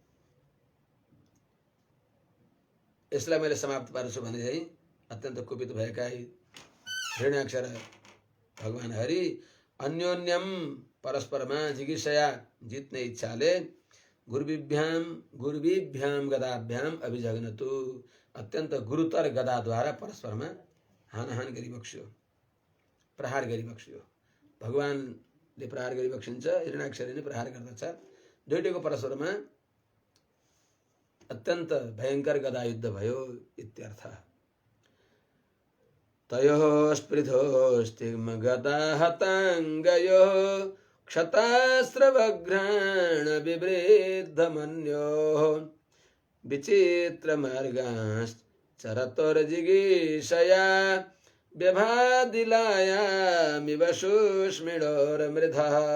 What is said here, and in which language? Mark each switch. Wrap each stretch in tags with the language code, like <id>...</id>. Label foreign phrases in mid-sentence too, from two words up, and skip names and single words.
<ne>यसलाई मैले समाप्त पार्छु भने चाहिँ अत्यन्त कुपित भएका हिरण्याक्ष र भगवान हरि अन्योन्यम परस्परमा जिगीषया जित्ने इच्छाले</ne> <sa>गुरुभिभ्याम गदाभ्याम अभिजघ्नतु,</sa> <ne>अत्यन्त गुरुतर गदाद्वारा परस्परमा हानाहान गरिबक्स्यो, प्रहार गरिबक्स्यो। भगवानले प्रहार गरिबक्सिन्छ, हिरण्याक्षले प्रहार गर्दछ। दुईटैको परस्परमा अत्यन्त भयंकर गदा युद्ध भयो इत्यर्थ।</ne> <sa>तयोः स्पृधोस्तिग्मगदा हताङ्गयोः क्षतास्त्रवघ्राण बिभृद्धमन्योः विचित्रमार्गाश्चरतोर्जिगीषया व्यभादिलायामिव शुष्मिणोर्मृधः।</sa>